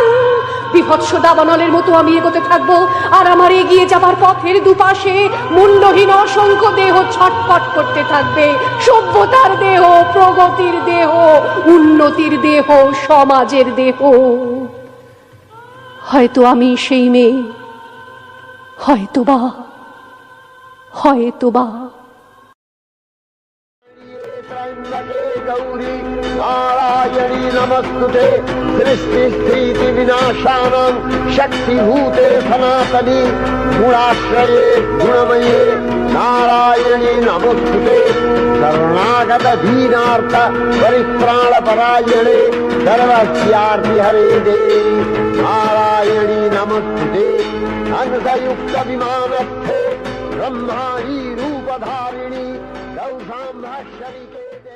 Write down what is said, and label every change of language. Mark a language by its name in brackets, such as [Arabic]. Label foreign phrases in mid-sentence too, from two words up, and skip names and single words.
[Bangla] বিভৎস দাবানলের মতো আমি এগোতে থাকবো, আর আমার এগিয়ে যাবার পথের দুপাশে মুন্ডহীন অসংখ্য দেহ ছটফট করতে থাকবে। সভ্যতার দেহ, প্রগতির দেহ, উন্নতির দেহ, সমাজের দেহ। হয়তো আমি সেই মেয়ে, হয়তোবা। [Sanskrit] गौरी नारायणी नमस्तुते सृष्टि स्थिति विनाशानां शक्तिभूते सनातनी गुणाश्रये गुणमये नारायणी नमस्तुते शरणागत दीनार्थ परित्राण परायणे सर्वस्यार्ति हरे देवी नारायणी नमस्तुते हंसयुक्त विमानस्थे ब्रह्माणी रूपधारिणी गौशाम्भश्वरिके।